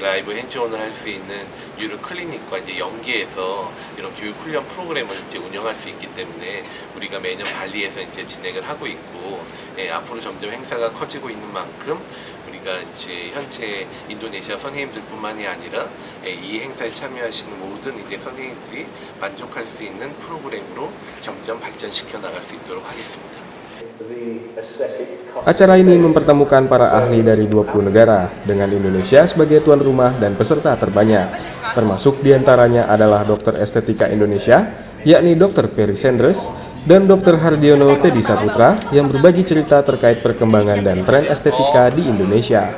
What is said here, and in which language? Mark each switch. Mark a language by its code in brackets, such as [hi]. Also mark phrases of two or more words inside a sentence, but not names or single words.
[ko] 라이브 핸즈온을 할 수 있는 뉴룩 클리닉과 이제 연계해서 이런 교육 훈련 프로그램을 이제 운영할 수 있기 때문에 우리가 매년 발리에서 이제 진행을 하고 있고, 앞으로 점점 행사가 커지고 있는 만큼 우리가 이제 현재 인도네시아 선생님들뿐만이 아니라 이 행사에 참여하시는 모든 이제 선생님들이 만족할 수 있는 프로그램으로 점점 발전시켜 나갈 수 있도록 하겠습니다. [id] Acara ini mempertemukan para ahli dari 20 negara dengan Indonesia sebagai tuan rumah dan peserta terbanyak. Termasuk diantaranya adalah dokter estetika Indonesia, yakni Dr. Perry Sanders, dan Dr. Hardiono Teddy Saputra yang berbagi cerita terkait perkembangan dan tren estetika di Indonesia.